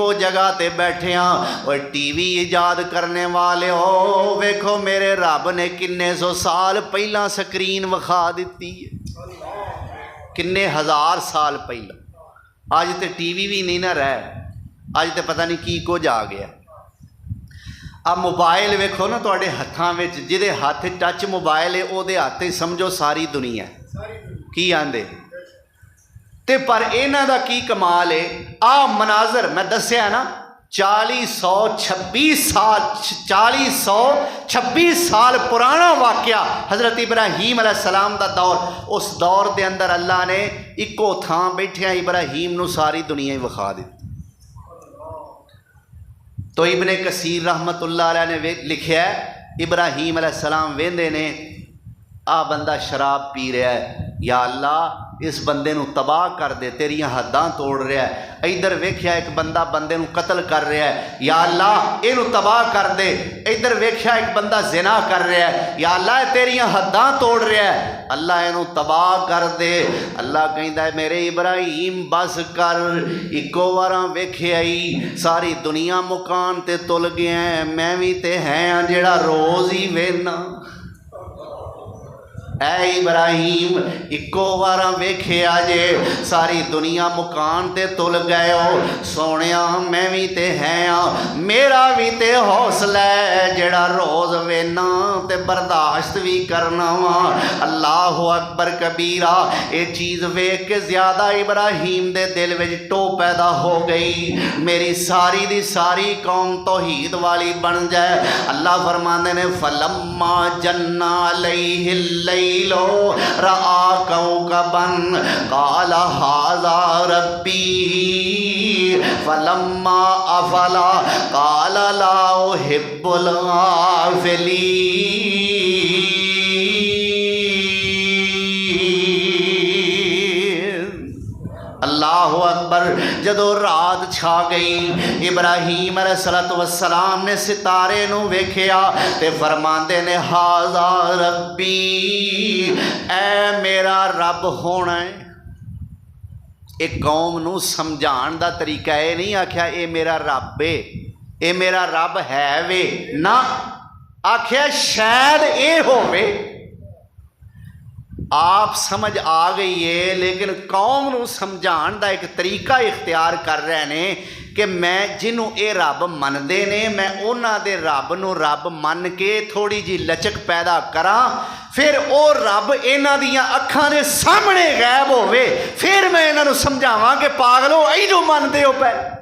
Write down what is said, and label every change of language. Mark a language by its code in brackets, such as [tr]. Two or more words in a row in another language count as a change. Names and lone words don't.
[pa] جگہ تے بیٹھے ہاں اور ٹی وی ایجاد کرنے والے ہو ویکھو میرے رب نے کنے سو سال پہلا سکرین وکھا دیتی ہے کنے ہزار سال پہلا آج تے ٹی وی بھی نہیں نہ رہے آج تے پتہ نہیں کی کچھ آ گیا اب موبائل ویکھو نا تواڈے ہتھاں وچ جہدے ہاتھ ٹچ موبائل ہے او دے ہاتھ سمجھو ساری دنیا کی آندے تے پر انہاں دا کی کمال ہے آ مناظر میں دسیا نا 426 سال پرانا واقعہ حضرت ابراہیم [ar] علیہ السلام [pa] دا دور اس دور دے اندر اللہ نے ایکو تھاں بیٹھیا ابراہیم نو ساری دنیا ہی وکھا دی تو ابن کثیر [ar] رحمت اللہ علیہ [pa] نے لکھیا ہے ابراہیم [ar] علیہ السلام [pa] ویندے نے آ بندہ شراب پی رہا ہے یا اللہ اس بندے نو تباہ کر دے، تیریاں حداں توڑ رہا ہے۔ ادھر ویکھیا ایک بندہ بندے نو قتل کر رہا ہے، یا اللہ اینو تباہ کر دے۔ ادھر ویکھیا ایک بندہ زنا کر رہا ہے، یا اللہ تیریاں حداں توڑ رہا ہے، اللہ اینو تباہ کر دے۔ اللہ کہندا ہے میرے ابراہیم بس کر، اکو واراں ویکھیا ہی ساری دنیا مکان تے تل گیا ہے، میں بھی تے ہیں جیڑا روز ہی وینا۔ اے ابراہیم اکو واراں ویکھیا جے ساری دنیا مکان تے تل گئے ہو، سونیا میں بھی تے ہیں میرا بھی تے حوصلہ ہے جڑا روز وینا تے برداشت بھی کرنا وا۔ [ar] اللہ اکبر کبیرہ۔ [pa] یہ چیز ویکھ کے زیادہ ابراہیم دے دل وچ ٹو پیدا ہو گئی، میری ساری دی ساری قوم توحید والی بن جائے۔ [ar] اللہ [pa] فرماندے نے [ar] فلما جن علیہ اللیل رآ کوكبا قال هذا ربی فلما افل قال لا احب الآفلین۔ اللہ اکبر۔ [pa] جدو رات چھا گئی، ابراہیم [ar] علیہ السلام [pa] نے ستارے نو ویکھیا تے فرماندے نے [ar] ہاذا ربی، [pa] اے میرا رب ہونا ہے۔ ایک قوم نو سمجھان دا طریقہ اے نہیں آکھیا اے میرا رب ہے، اے میرا رب ہے وے، نہ آکھیا شاید اے ہووے۔ آپ سمجھ آ گئی ہے، لیکن قوم نو سمجھان دا ایک طریقہ اختیار کر رہے نے کہ میں جنوں اے رب مندے نے میں انہاں دے رب نو رب من کے تھوڑی جی لچک پیدا کراں، پھر او رب انہاں دیاں اکھاں دے سامنے غائب ہوئے، پھر میں انہاں نو سمجھاواں کہ پاگلو ایجو مندے ہو پہ۔